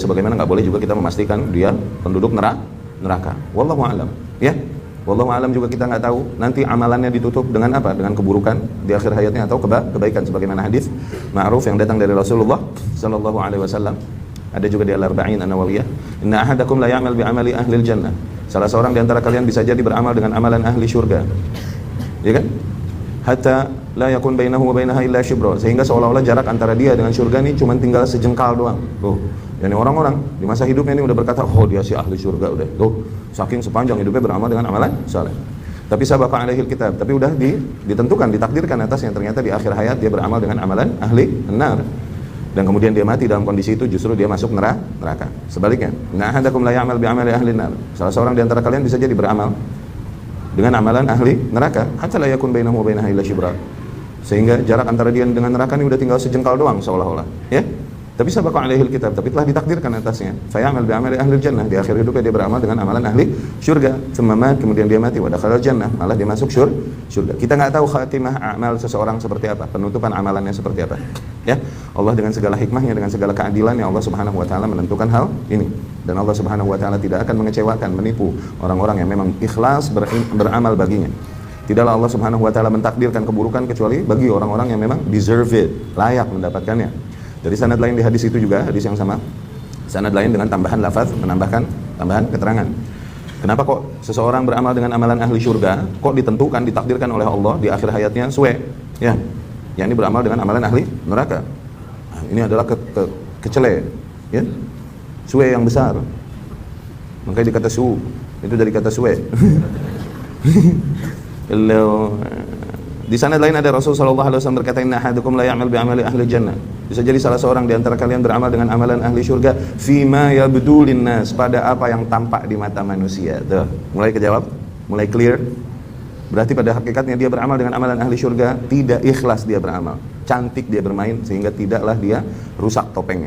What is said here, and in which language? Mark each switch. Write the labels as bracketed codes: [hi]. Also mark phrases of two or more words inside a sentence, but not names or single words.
[id] Sebagaimana nggak boleh juga kita memastikan dia penduduk neraka. [ar] والله أعلم, ya. والله أعلم [id] juga kita nggak tahu nanti amalannya ditutup dengan apa, dengan keburukan di akhir hayatnya atau kebaikan, sebagaimana hadis ma'ruf yang datang dari Rasulullah [ar] صلى الله عليه وسلم. [id] Ada juga di Al-Arba'in An-Nawawiyah, [ar] إن أحدكم ليعمل بعمل أهل الجنة. [id] Salah seorang di antara kalian bisa jadi beramal dengan amalan ahli surga, ya kan? [ar] حتى لا يكون بينه وبينها إلا شبر, [id] sehingga seolah-olah jarak antara dia dengan surga ini cuma tinggal sejengkal doang. Tuh, yani orang-orang di masa hidupnya ini udah berkata, oh dia si ahli surga, udah. Tuh, saking sepanjang hidupnya beramal dengan amalan saleh. Tapi [ar] سبق عليه الكتاب, [id] tapi udah ditentukan, ditakdirkan atasnya, ternyata di akhir hayat dia beramal dengan amalan [ar] أهل النار. [id] Dan kemudian dia mati dalam kondisi itu, justru dia masuk neraka. Sebaliknya, [ar] إن أحدكم ليعمل بعمل أهل النار. [id] Salah seorang di antara kalian bisa jadi beramal dengan amalan ahli neraka, [ar] حتى لا يكون بينه وبينها إلا شبر, [id] sehingga jarak antara dia dengan neraka ini udah tinggal sejengkal doang seolah-olah, ya. Tapi [ar] سبق عليه الكتاب, [id] tapi telah ditakdirkan atasnya, [ar] فيعمل بعمل أهل الجنة, [id] di akhir hidupnya dia beramal dengan amalan ahli surga, kemudian dia mati [ar] ودخل الجنة, [id] malah dia masuk surga. Kita nggak tahu khatimah amal seseorang seperti apa, penutupan amalannya seperti apa, ya. Allah dengan segala hikmahnya, dengan segala keadilannya, Allah [ar] سبحانه وتعالى [id] menentukan hal ini. Dan Allah [ar] سبحانه وتعالى [id] tidak akan mengecewakan, menipu orang-orang yang memang ikhlas beramal baginya. Tidaklah Allah [ar] سبحانه وتعالى [id] mentakdirkan keburukan kecuali bagi orang-orang yang memang [en] deserve it, [id] layak mendapatkannya. Dari sanad lain di hadis itu juga, hadis yang sama, sanad lain dengan tambahan lafaz, menambahkan tambahan keterangan. Kenapa kok seseorang beramal dengan amalan ahli surga, kok ditentukan, ditakdirkan oleh Allah di akhir hayatnya suwe, ya, yang ini beramal dengan amalan ahli neraka. Nah, ini adalah kecele, ya, suwe yang besar. Makanya dikata su, itu dari kata suwe. Di sanad lain ada Rasul [ar] صلى الله عليه وسلم [id] berkata, [ar] إن أحدكم ليعمل بعمل أهل الجنة. [id] Bisa jadi salah seorang di antara kalian beramal dengan amalan ahli surga [ar] فيما يبدو للناس, [id] pada apa yang tampak di mata manusia. Tuh, mulai kejawab, mulai clear. Berarti pada hakikatnya dia beramal dengan amalan ahli surga, tidak ikhlas dia beramal. Cantik dia bermain sehingga tidaklah dia rusak topengnya.